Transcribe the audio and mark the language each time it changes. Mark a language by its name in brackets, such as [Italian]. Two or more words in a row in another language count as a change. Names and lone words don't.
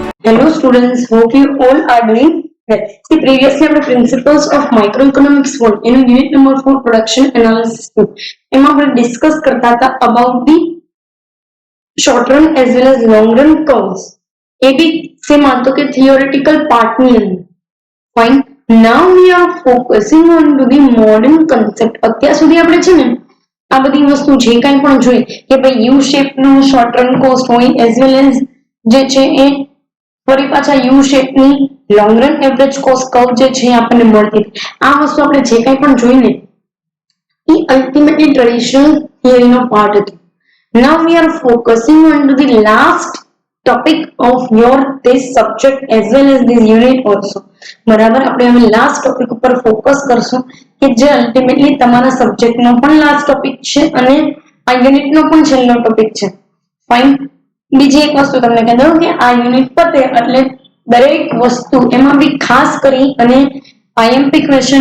[English] Hello students, hope you all are doing well. See, previously આપણે principles of microeconomics 1 એનું unit number 4 production analysis 2 [Gujarati] એમાં આપણે ડિસ્કસ કરતા હતા [English] about the short run as well as long run curves. [Gujarati] એ બી સેમ હતો કે [English] theoretical part [Gujarati] ની અંદર. [English] Fine. Now we are focusing on to the modern concept. [Gujarati] અત્યાર સુધી આપણે છે ને આ બધી વસ્તુ જે કાંઈ પણ જોઈ કે ભાઈ [English] U shape [Gujarati] નું [English] short run cost [Gujarati] હોય [English] as well as [Gujarati] જે છે એ ફરી પાછા યુ શેપની [English] long run average cost curve [Gujarati] જે છે આપણને મળતી આ વસ્તુ આપણે જે કંઈ પણ જોઈને એ [English] ultimately traditional [Gujarati] થિયરીનો પાર્ટ હતો. [English] Now we are focusing on to the last topic of your this subject as well as this unit also. [Gujarati] બરાબર આપણે હવે [English] last topic [Gujarati] ઉપર ફોકસ કરશું કે જે અલ્ટિમેટલી તમારા સબ્જેક્ટનો પણ [English] last topic [Gujarati] છે અને આ યુનિટનો પણ છેલ્લો ટોપિક છે. ફાઇન. બીજી એક વસ્તુ તમને કહી દઉં કે આ યુનિટ પતે એટલે દરેક વસ્તુ એમાં બી ખાસ કરી અને [English] IMP question